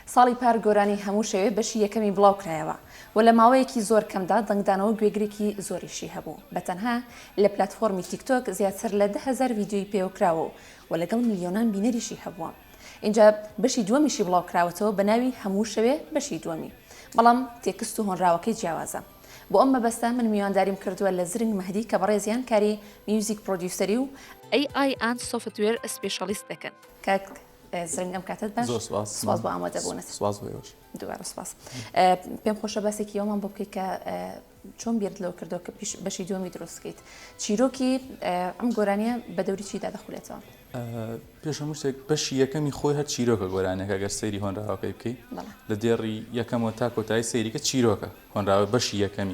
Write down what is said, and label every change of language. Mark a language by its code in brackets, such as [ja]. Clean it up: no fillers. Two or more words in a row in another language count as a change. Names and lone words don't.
[ckb] ساڵی پار گۆرانی هەموو شەوێ بەشی یەکەمی بڵاوکرایەوە و لە ماوەیەکی زۆر کەمدا دەنگدانەوە گوێگرێکی زۆریشی هەبوو بەتەنها لە پلەتفۆرمی تیکتۆک زیاتر لە 10,000 ڤیدیۆی پێوەکراوە و لەگەڵ میلیۆنان بینەریشی هەبووە. اینجا بەشی دووەمیشی بڵاوکراوەتەوە بە ناوی هەموو شەوێ بەشی دووەمی، بەڵام تێکست و هۆنراوەکەی جیاوازە. بۆ ئەم مەبەستە من میوانداریم کردووە لە زرنگ مەهدی کە بەڕێزیان کاری [en] music producer [ckb] و [en] AI and software specialist [ckb] دەکەن. کاک زرنگ ئەم کاتت باش؟ سپاس بۆ ئامادەبوونت. سپاس بۆ ئێوەش. دووبارە سپاس. پێم خۆشە باسێکی ئەومان بۆ بکەیت کە چۆن بیرت لەوە کردەوە کە بەشی دووەمی دروست بکەیت. چیرۆکی ئەم گۆرانیە بە دەوری چیدا دەخولێتەوە؟ پێش هەموو شتێک بەشی یەکەمی خۆی هەر چیرۆکە گۆرانەکە ئەگەر سەیری هۆنراوەکەی بکەیت لە دێڕی یەکەمەوە تا کۆتایی سەیریکە چیرۆکە هۆنراوە بەشی یەکەمی.